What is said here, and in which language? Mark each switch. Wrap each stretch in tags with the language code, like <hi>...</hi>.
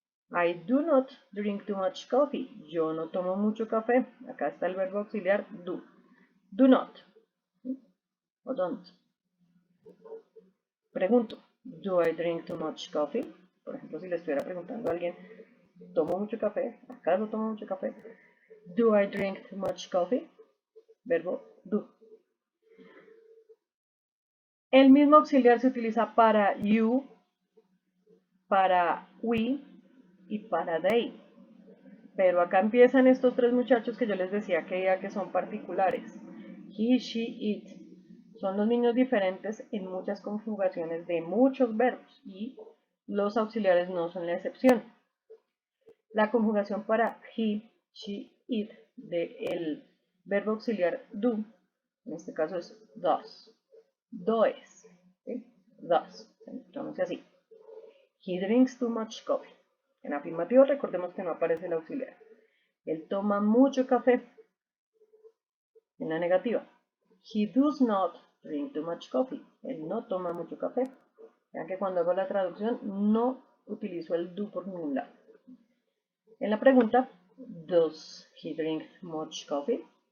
<en>I do not drink too much coffee.</en> <es>Yo no tomo mucho café. Acá está el verbo auxiliar do. Do not. O don't. Pregunto,</es> <en>do I drink too much coffee?</en> <es>Por ejemplo, si le estuviera preguntando a alguien, ¿tomo mucho café? ¿Acaso tomo mucho café?</es> <en>Do I drink too much coffee?</en> <es>Verbo do. El mismo auxiliar se utiliza para you, para we y para they. Pero acá empiezan estos tres muchachos que yo les decía que son particulares. He, she, it. Son los niños diferentes en muchas conjugaciones de muchos verbos y los auxiliares no son la excepción. La conjugación para he, she, it del verbo auxiliar do, en este caso es does. Does. ¿Sí? Does. Se pronuncia así.</es> <en>He drinks too much coffee.</en> <es>En afirmativo recordemos que no aparece el auxiliar. Él toma mucho café. En la negativa.</es> <en>He does not drink too much coffee.</en> <es>Él no toma mucho café. Vean que cuando hago la traducción no utilizo el do por ningún lado. En la pregunta,</es> <en>does he drink much coffee?</en>